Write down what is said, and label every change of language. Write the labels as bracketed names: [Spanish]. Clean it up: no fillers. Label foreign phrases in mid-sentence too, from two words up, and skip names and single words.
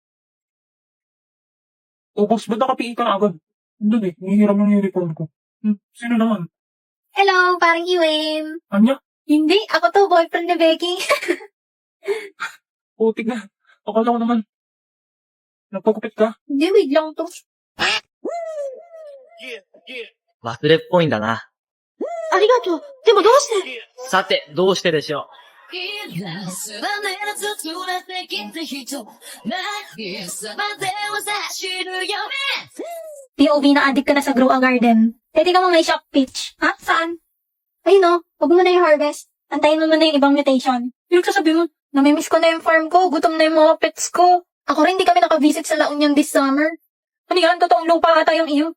[Filipino] O, boss, ba't nakapiin ka na agad? Doon eh, hihiram yung uniform ko. Sino naman? Hello, parang Iwin. Anya? Hindi, ako to, boyfriend ni Becky. Putik na. Akala ko naman. Nagpagupit ka? Hindi, wait lang to. [Japanese] 忘れっぽいんだな。ありがとう。でもどうして？さて、どうしてでしょ [Filipino] POV na addict ka na sa Grow a Garden. Pwede ka mo may shop pitch. Ha? Saan? Ayun o, huwag mo na yung harvest. Antayin mo na yung ibang mutation. Yung sasabi mo, namimiss ko na yung farm ko, gutom na yung mga pets ko. Ako rin, di kami nakavisit sa La Union [English] this summer. [Filipino] Ano yan? Totoong lupa ata yung iyo.